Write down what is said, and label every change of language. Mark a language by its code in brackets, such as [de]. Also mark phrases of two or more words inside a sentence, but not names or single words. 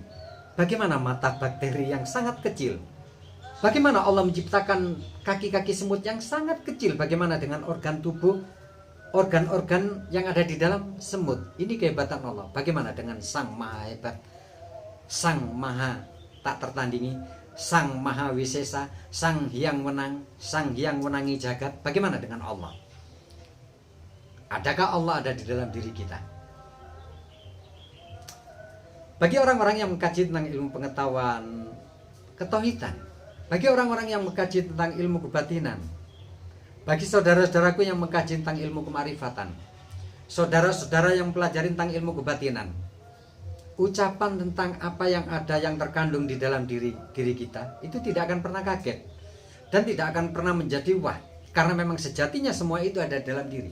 [id] Bagaimana mata bakteri yang sangat kecil? Bagaimana Allah menciptakan kaki-kaki semut yang sangat kecil? Bagaimana dengan organ tubuh, organ-organ yang ada di dalam semut? Ini kehebatan Allah. Bagaimana dengan Sang Maha Hebat, Sang Maha tak tertandingi, Sang Maha Wisesa, Sang Hyang Wenang, Sang Hyang Wenangi Jagat? Bagaimana dengan Allah? Adakah Allah ada di dalam diri kita? Bagi orang-orang yang mengkaji tentang ilmu pengetahuan ketauhidan, bagi orang-orang yang mengkaji tentang ilmu kebatinan, bagi saudara-saudaraku yang mengkaji tentang ilmu kemarifatan, saudara-saudara yang mempelajari tentang ilmu kebatinan, ucapan tentang apa yang ada yang terkandung di dalam diri kita itu tidak akan pernah kaget dan tidak akan pernah menjadi wah, karena memang sejatinya semua itu ada dalam diri.